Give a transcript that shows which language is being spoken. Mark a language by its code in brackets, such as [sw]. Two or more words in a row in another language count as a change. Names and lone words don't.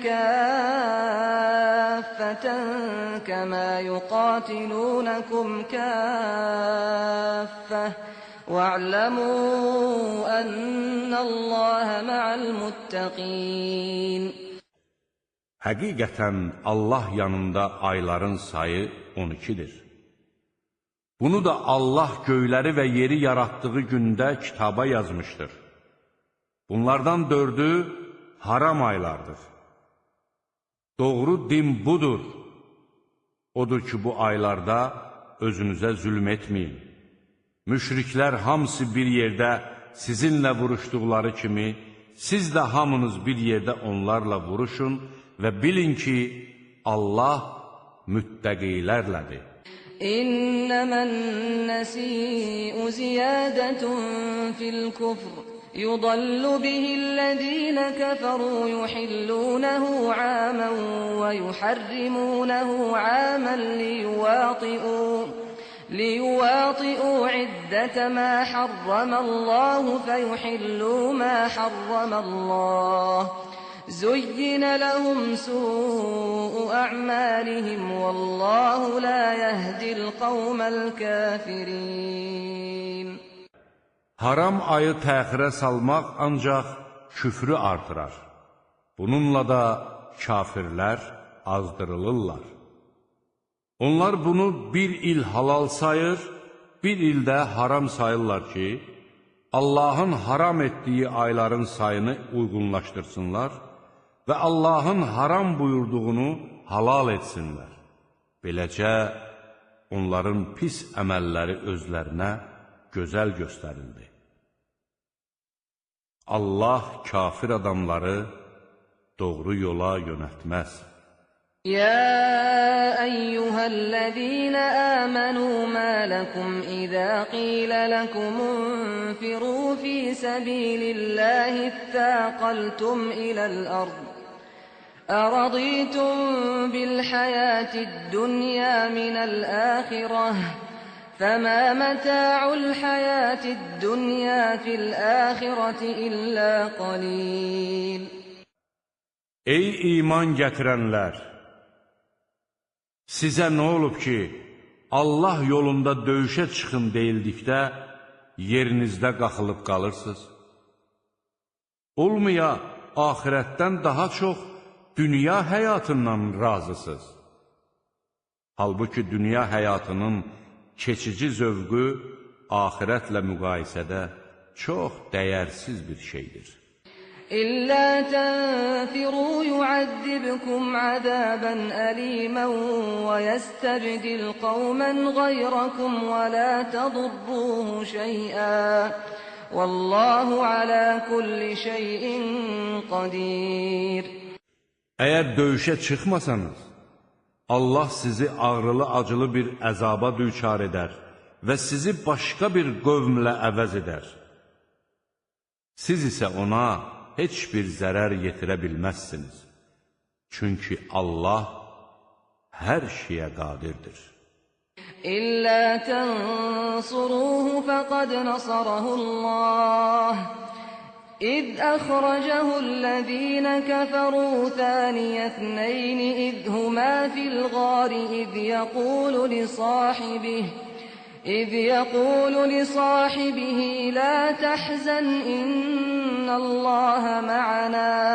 [ar] كَافَّةً كَمَا يُقَاتِلُونَكُمْ كَافَّةً وَاعْلَمُوا أَنَّ اللَّهَ مَعَ الْمُتَّقِينَ [az] Həqiqətən Allah yanında ayların sayı 12-dir. Bunu da Allah göyləri və yeri yaratdığı gündə kitaba yazmışdır. Bunlardan 4'ü haram aylardır. Doğru din budur. Odur ki, bu aylarda özünüzə zülm etməyin. Müşriklər hamısı bir yerdə sizinlə vuruşduqları kimi, siz də hamınız bir yerdə onlarla vuruşun və bilin ki, Allah müttəqilərlədir. [ar] إنما النسيء زيادة في الكفر يضل به الذين كفروا يحلونه عاما ويحرمونه عاما ليواطئوا عدة ما حرم الله فيحلوا ما حرم الله زين لهم سوء أعمالهم والله لا يهدي القوم الكافرين [az] Haram ayı təxirə salmaq ancaq küfrü artırar. Bununla da kafirlər azdırılırlar. Onlar bunu bir il halal sayır, bir ildə haram sayırlar ki, Allahın haram etdiyi ayların sayını uyğunlaşdırsınlar və Allahın haram buyurduğunu halal etsinlər. Beləcə, onların pis əməlləri özlərinə gözəl göstərildi. Allah kafir adamları doğru yola yönəltməz. [ar] يا أيها الذين آمنوا ما لكم إذا قيل لكم انفروا في سبيل الله اثاقلتم إلى الأرض أرضيتم بالحياة الدنيا من الآخرة فما متاع الحياة الدنيا في الآخرة إلا قليل. [az] Ey iman gətirənlər! Sizə nə olub ki, Allah yolunda döyüşə çıxın deyildikdə, yerinizdə qaxılıb qalırsınız? Olmaya, axirətdən daha çox dünya həyatından razısınız. Halbuki dünya həyatının keçici zövqü axirətlə müqayisədə çox dəyərsiz bir şeydir. [ar] إلا تنفروا يعذبكم عذابا أليما ويستبدل قوما غيركم ولا تضروه شيئا والله على كل شيء قدير. [az] Əgər döyüşə çıxmasanız, Allah sizi ağrılı-acılı bir əzaba düçar edər və sizi başqa bir qövmlə əvəz edər. Siz isə ona heç bir zərər yetirə bilməzsiniz. Çünki Allah hər şeyə qadirdir. [ar] إلا تنصروه فقد نصره الله. إذ أخرجه الذين كفروا ثاني اثنين إذ هما في الغار إذ يقول لصاحبه لا تحزن إن الله معنا